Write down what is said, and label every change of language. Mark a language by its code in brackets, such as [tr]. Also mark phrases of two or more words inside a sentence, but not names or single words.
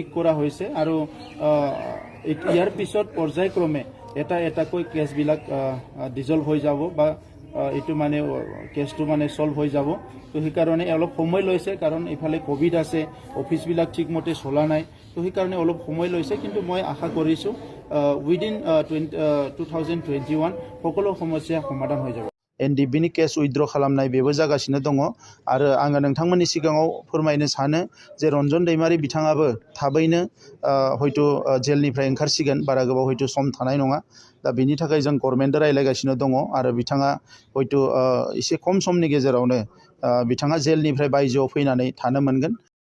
[as] কৰা হৈছে আৰু ইয়াৰ পিছত পৰ্যায়ক্ৰমে এটাকৈ কেছবিলাক ডিজলভ হৈ যাব বা এইটো মানে কেছটো মানে সলভ হৈ যাব তো সেইকাৰণে অলপ সময় লৈছে কাৰণ ইফালে কোভিড আছে অফিচবিলাক ঠিকমতে চলা নাই তো সেইকাৰণে অলপ সময় লৈছে কিন্তু মই আশা কৰিছোঁ উইদিন 2021 সকলো সমস্যা সমাধান হৈ যাব [brx] NDB नि केस उइथड्र खालामनाय बेबो जागासिनो दङ आरो आङो नोंथांमोननि सिगाङाव फोरमायनो सानो जे रन्जन दैमारि बिथाङाबो थाबैनो हयथ' जेलनिफ्राय ओंखारसिगोन बारा गोबाव हयथ' सम थानाय नङा दा बेनि थाखाय जों गभर्नमेन्टजों रायज्लायगासिनो दङ आरो बिथाङा हयथ' एसे खम समनि गेजेरावनो बिथाङा जेलनिफ्राय बायजोआव फैनानै थानो मोनगोन